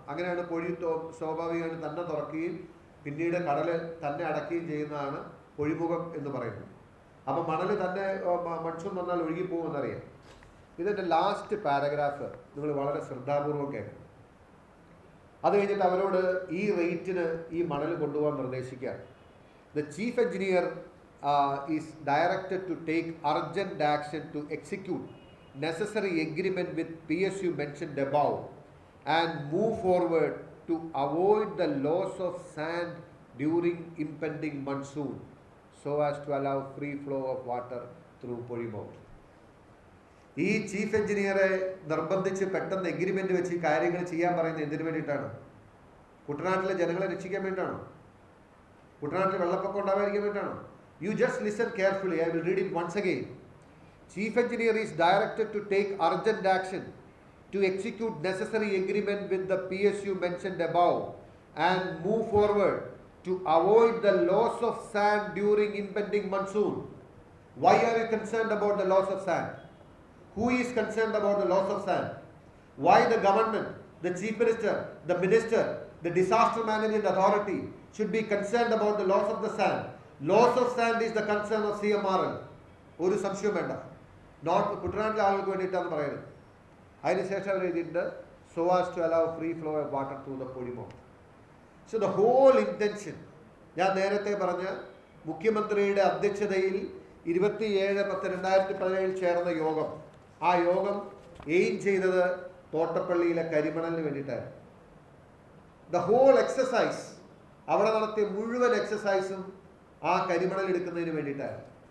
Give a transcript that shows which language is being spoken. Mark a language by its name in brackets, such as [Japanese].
[Malayalam] അങ്ങനെയാണ് പൊഴി സ്വാഭാവികമായിട്ട് തന്നെ തുറക്കുകയും പിന്നീട് കടൽ തന്നെ അടക്കുകയും ചെയ്യുന്നതാണ് പൊഴിമുഖം എന്ന് പറയുന്നത്. അപ്പം മണൽ തന്നെ മൺസൂൺ വന്നാൽ ഒഴുകിപ്പോകുമെന്നറിയാം. ഇതിൻ്റെ ലാസ്റ്റ് പാരഗ്രാഫ് നിങ്ങൾ വളരെ ശ്രദ്ധാപൂർവം കേൾക്കണം. അത് കഴിഞ്ഞിട്ട് അവരോട് ഈ റേറ്റിന് ഈ മണൽ കൊണ്ടുപോകാൻ നിർദ്ദേശിക്കുക. [English] The chief engineer is directed to take urgent action to execute necessary agreement with PSU mentioned above and move forward to avoid the loss of sand during impending monsoon so as to allow free flow of water through Polymount. [Malayalam] ഈ chief എഞ്ചിനീയറെ നിർബന്ധിച്ച് പെട്ടെന്ന് agreement വെച്ച് കാര്യങ്ങൾ ചെയ്യാൻ പറയുന്നത് എന്തിനു വേണ്ടിയിട്ടാണ്? കുട്ടനാട്ടിലെ ജനങ്ങളെ രക്ഷിക്കാൻ വേണ്ടിയിട്ടാണോ? കുട്ടനാട്ടിൽ വെള്ളപ്പൊക്കം ഉണ്ടാവാതിരിക്കാൻ വേണ്ടിയിട്ടാണോ? [English] You just listen carefully. I will read it once again. Chief Engineer is directed to take urgent action to execute necessary agreement with the PSU mentioned above and move forward to avoid the loss of sand during impending monsoon. Why are you concerned about the loss of sand? Who is concerned about the loss of sand? Why the government, the chief minister, the minister, the disaster management authority should be concerned about the loss of the sand. Loss of sand is the concern of CMRL. [Malayalam] ഒരു സംശയം വേണ്ട. Not കുട്ടനാട്ടിലെ ആളുകൾക്ക് വേണ്ടിയിട്ടാണ് പറയുന്നത്. അതിനുശേഷം അവർ എഴുതിയിട്ടുണ്ട് [English] so as to allow free flow of water through the Podimo. So the whole intention, [Malayalam] ഞാൻ നേരത്തെ പറഞ്ഞ മുഖ്യമന്ത്രിയുടെ അധ്യക്ഷതയിൽ 27/10/2017 ചേർന്ന യോഗം, ആ യോഗം എയിം ചെയ്തത് തോട്ടപ്പള്ളിയിലെ കരിമണലിന് വേണ്ടിയിട്ടായിരുന്നു. [English] the whole exercise, [Malayalam] അവിടെ നടത്തിയ മുഴുവൻ എക്സസൈസും ആ കരിമണൽ എടുക്കുന്നതിന് വേണ്ടിയിട്ടായിരുന്നു.